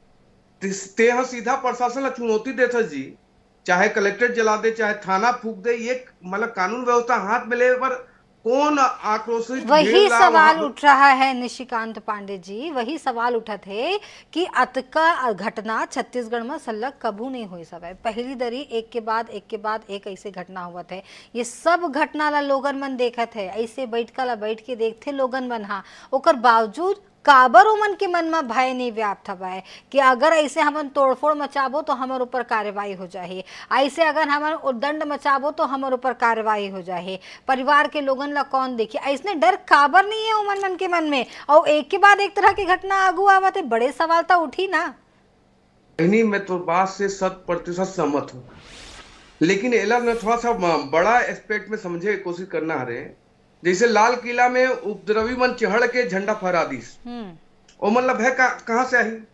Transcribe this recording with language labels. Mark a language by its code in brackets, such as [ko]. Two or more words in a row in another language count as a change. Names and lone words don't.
[hne] ते सीधा प्रशासन चुनौती देता जी, चाहे कलेक्ट्रेट जला दे चाहे थाना फूक दे, ये मतलब कानून व्यवस्था हाथ में ले पर कौन आक्रोशित। वही सवाल उठ रहा है निशिकांत पांडे जी, वही सवाल उठा थे कि अतका घटना छत्तीसगढ़ में सलग कबू नहीं हुई सब है। पहली दरी एक के बाद एक ऐसे घटना हुआ थे। ये सब घटना ला लोगन मन देखा थे, ऐसे बैठ के देखते लोगन मन। हाँ, ओकर बावजूद काबर उमन के मन में भय नहीं व्याप्त हवा कि अगर ऐसे हमन तोड़फोड़ मचाबो तो हमारे ऊपर कार्रवाई हो जाए, ऐसे अगर हमन उद्दंड मचाबो तो हमारे ऊपर कार्रवाई हो जाए, परिवार के लोगन ला कौन देखिए। ऐसने डर काबर नहीं है उमन मन के मन में, और एक के बाद एक तरह की घटना आगू आवत है, बड़े सवाल तो उठी ना। नहीं, मैं तो बात से 100% सहमत हूँ, लेकिन एला ने थोड़ा सा बड़ा एस्पेक्ट में समझे कोशिश करना है। जैसे लाल किला में उपद्रवी मन चढ़ के झंडा फहरा दी, वो मतलब है कहां से आई।